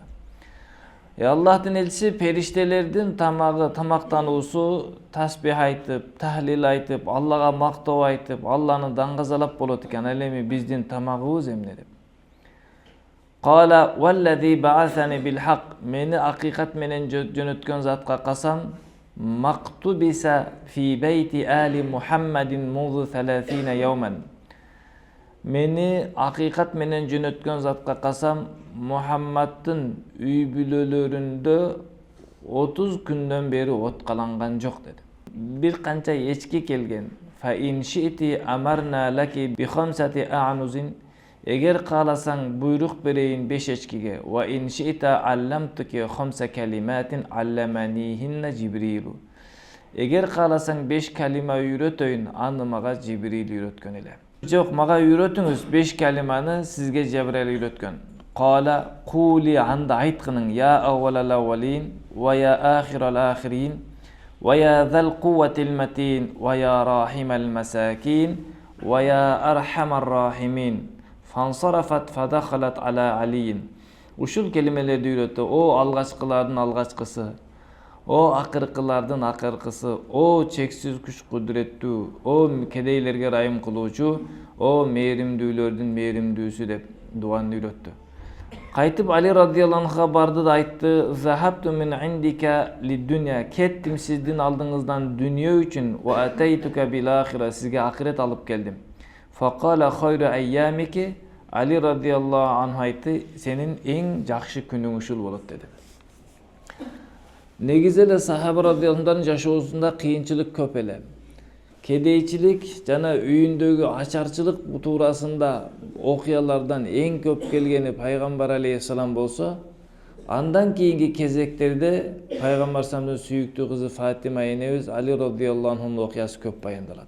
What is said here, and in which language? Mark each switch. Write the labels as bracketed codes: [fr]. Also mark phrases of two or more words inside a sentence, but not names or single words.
[ky] Аллахтын элчиси, периштелердин тамагы, тамактануусу тасбих айтып, тахлил айтып, Аллага мактоо айтып, Алланы даңгазалап болот экен. Ал эми биздин тамагыбыз эмне деп. [ar] قال والذي بعثني بالحق, [ky] мени акыйкат менен жөнөткөн затка касам, [ar] ما طبخ في بيت آل محمد منذ 30 يوما. [ky] Мени акыйкат менен жөнөткөн затка касам, Мухаммадтын үй бүлөлөрүндө 30 күндөн бери откаланган жок деди. Бир канча эчки келген. [ar] فإن شئت أمرت لك بخمسة أعنز. [ky] Эгер кааласаң буйрук берейин 5 эчкиге. [ar] وإن شئت علمتك خمس كلمات علمنيهن جبريل. [ky] Эгер кааласаң 5 калима үйрөтөйүн, аны мага Жибрил үйрөткөн эле. Жок, мага үйрөтүңүз, 5 калиманы сизге Жибрил үйрөткөн. [ar] قال قولي, [ky] анда айткының, [ar] يا أول الأولين ويا آخر الآخرين ويا ذا القوة المتين ويا راحم المساكين ويا أرحم الراحمين. فانصرفت فدخلت على علي. [ky] Ушул келимелерди үйрөттү. О алгачкылардын алгачкысы, о акыркылардын акыркысы, о чексиз күч кудуреттүү, о кедейлерге райым кылуучу, о мээримдүүлөрдүн мээримдүүсү деп дуаны үйрөттү. Кайтып Али [ar] رضي الله عنه [ky] барды да айтты, [ar] ذهبت من عندك للدنيا, [ky] кеттим сиздин алдыңыздан дүнүйө үчүн, [ar] وأتيتك بالآخرة, [ky] сизге акырет алып келдим. [ar] فقال خير أيامك, [ky] Али [ar] رضي الله عنه [ky] айтты, сенин эң жакшы күнүң ушул болот деди. Негизи эле сахаба [ar] رضي الله عنه [ky] жашоосунда кыйынчылык көп эле. Кедейчилик жана үйүндөгү ачарчылык туурасында окуялардан эң көп келгени пайгамбар алейхиссалам болсо, андан кийинки кезектерде пайгамбар саллаллаху сүйүктүү кызы Фатима энебиз Али [ar] رضي الله عنه [ky] окуясы көп баяндалат.